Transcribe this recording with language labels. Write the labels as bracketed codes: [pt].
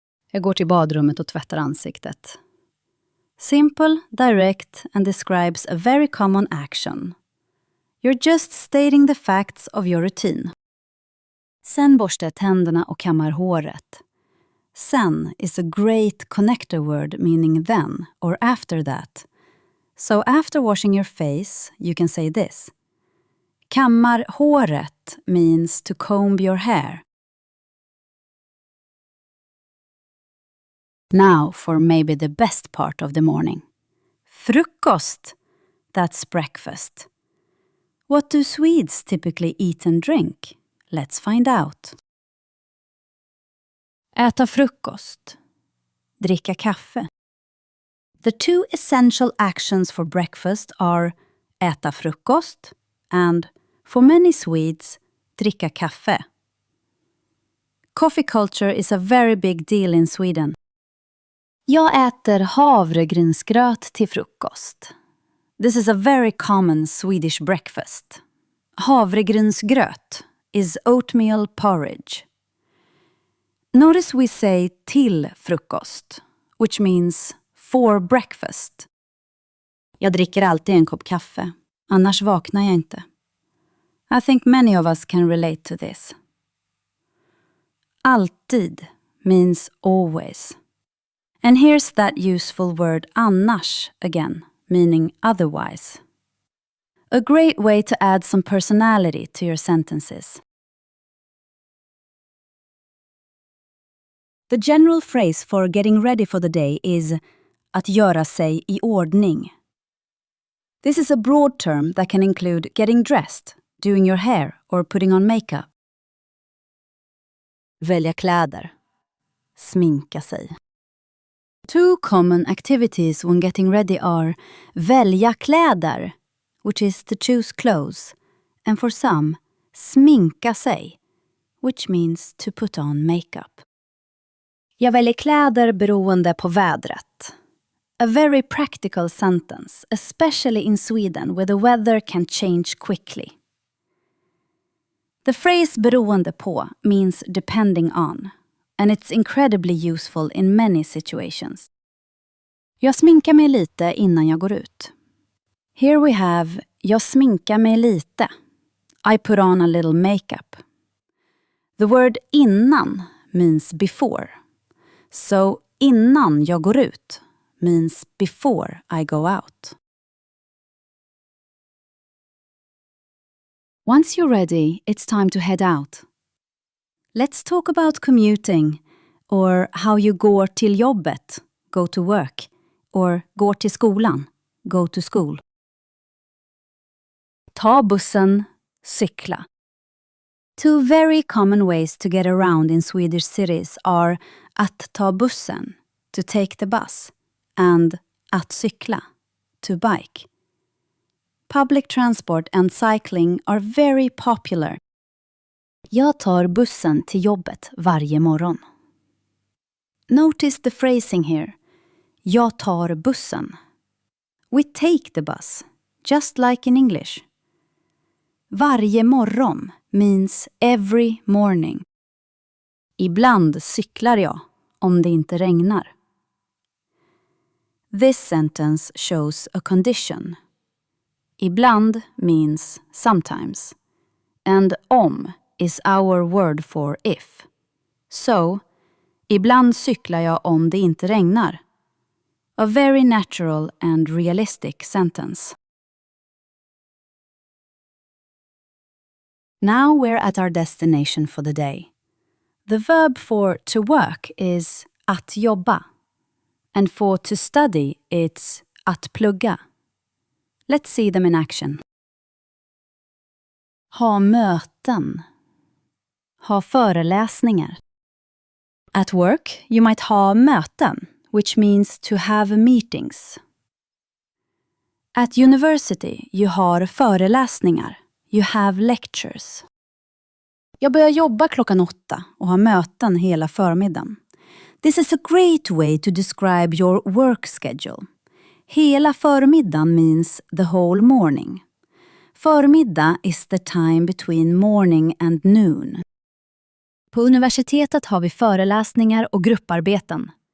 [sv] Jag går till badrummet och tvättar ansiktet. [en] Simple, direct, and describes a very common action. You're just stating the facts of your routine. [sv] Sen borstar jag tänderna och kammar håret. [en] Sen is a great connector word meaning then or after that. So after washing your face, you can say this. [sv] Kammar håret [en] means to comb your hair. Now for maybe the best part of the morning. Frukost. That's breakfast. What do Swedes typically eat and drink? Let's find out. [sv] Äta frukost. Dricka kaffe. [en] The two essential actions for breakfast are [sv] äta frukost [en] and, for many Swedes, [sv] dricka kaffe. [en] Coffee culture is a very big deal in Sweden. [sv] Jag äter havregrynsgröt till frukost. [en] This is a very common Swedish breakfast. Havregrynsgröt is oatmeal porridge. Notice we say [sv] till frukost, [en] which means for breakfast. [sv] Jag dricker alltid en kopp kaffe, annars vaknar jag inte. [en] I think many of us can relate to this. Alltid means always. And here's that useful word annars again, meaning otherwise. A great way to add some personality to your sentences. The general phrase for getting ready for the day is [sv] att göra sig i ordning. [en] This is a broad term that can include getting dressed, doing your hair or putting on makeup. [sv] Välja kläder. Sminka sig. [en] Two common activities when getting ready are [sv] välja kläder, [en] which is to choose clothes, and for some, [sv] sminka sig, [en] which means to put on makeup. [sv] Jag väljer kläder beroende på vädret. [en] A very practical sentence, especially in Sweden where the weather can change quickly. The phrase [sv] beroende på [en] means depending on, and it's incredibly useful in many situations. [sv] Jag sminkar mig lite innan jag går ut. [en] Here we have [sv] jag sminkar mig lite. [en] I put on a little makeup. The word innan means before. So [sv] innan jag går ut [en] means before I go out. Once you're ready, it's time to head out. Let's talk about commuting, or how you [sv] går till jobbet, [en] go to work, or [sv] går till skolan, [en] go to school. [sv] Ta bussen, cykla. [en] Two very common ways to get around in Swedish cities are [sv] att ta bussen, [en] to take the bus, and [sv] att cykla, [en] to bike. Public transport and cycling are very popular. [sv] Jag tar bussen till jobbet varje morgon. [en] Notice the phrasing here. [sv] Jag tar bussen. [en] We take the bus, just like in English. [sv] Varje morgon [en] means every morning. [sv] Ibland cyklar jag om det inte regnar. [en] This sentence shows a condition. Ibland means sometimes, and om is our word for if. [sv] So, ibland cyklar jag om det inte regnar. [en] A very natural and realistic sentence. Now we're at our destination for the day. The verb for to work is [sv] att jobba, [en] and for to study it's [sv] att plugga. [en] Let's see them in action. [sv] Ha möten. Ha föreläsningar. [en] At work, you might [sv] ha möten, [en] which means to have meetings. At university, you [sv] har föreläsningar. [en] You have lectures. [sv] Jag börjar jobba 8:00 och har möten hela förmiddagen. [en] This is a great way to describe your work schedule. [sv] Hela förmiddagen [en] means the whole morning. Förmiddag is the time between morning and noon. [sv] På universitetet har vi föreläsningar och grupparbeten.